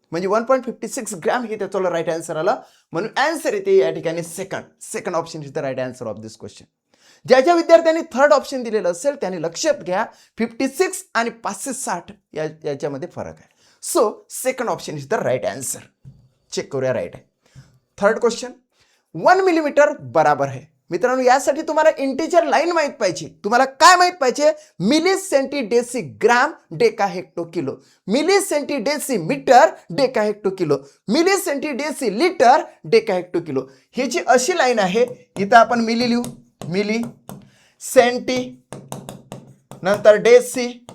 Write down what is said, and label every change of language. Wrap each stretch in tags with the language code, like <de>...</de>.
<mr>म्हणजे 1.56 ग्रॅम हे त्याचं राईट आन्सर आलं. म्हणून आन्सर येते या ठिकाणी</mr> <en>Second option is the right answer of this question.</en> <mr>ज्या ज्या विद्यार्थ्यांनी थर्ड ऑप्शन दिलेलं असेल त्यांनी लक्षात घ्या 56 आणि 560 याच्यामध्ये फरक आहे.</mr> <en>So second option is the right answer.</en> <mr>Check करूया राईट आहे.</mr> <en>third question</en> <hi>1 मिलीमीटर बराबर है.</hi> <mr>मित्रांनो यासाठी तुम्हाला इंटिजर लाईन माहित पाहिजे. तुम्हाला काय माहित पाहिजे मिली सेंटी डेसी ग्राम deca hecto kilo, milli senti deci metre deca hecto kilo, milli senti deci litre deca hecto kilo. ही जी अशी लाईन आहे इथं आपण मिली लिहू, मिली सेंटी नंतर डेसी</mr>